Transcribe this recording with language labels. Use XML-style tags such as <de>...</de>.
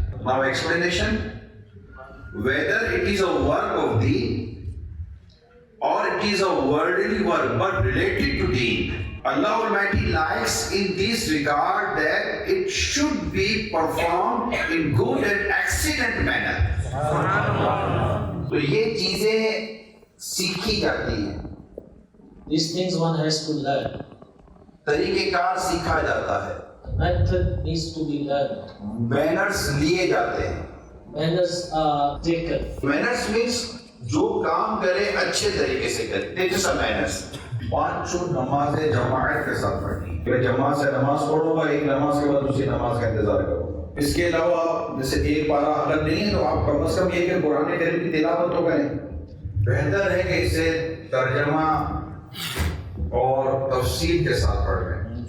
<en>Now explanation, whether it is a work of deen or it is a worldly work but related to deen, Allah Almighty likes in this regard that it should be performed in good and excellent manner.</en> <ur>تو یہ چیزیں سیکھی جاتی ہیں،</ur> <en>These things one has to learn.</en> <ur>طریقہ کار سیکھا جاتا ہے،</ur> <en>Method needs to be learned.</en> <ur>Manners لیے جاتے ہیں۔</ur> <en>Manners are taken. Manners means</en> <ur>جو کام کرے اچھے طریقے سے کرے،</ur> <en>That is manners.</en> <ur>5 نماز جماعت کے ساتھ پڑھنی، میں جماعت سے نماز پڑھوں گا، ایک نماز کے بعد دوسری نماز کا انتظار کروں گا۔ اس کے علاوہ جیسے ایک پارہ اگر نہیں ہے تو آپ کم از کم یہ کہ قرآن کریم کی تلاوت تو کریں، بہتر ہے کہ اسے ترجمہ اور تفسیر کے ساتھ پڑھ لیں۔</ur>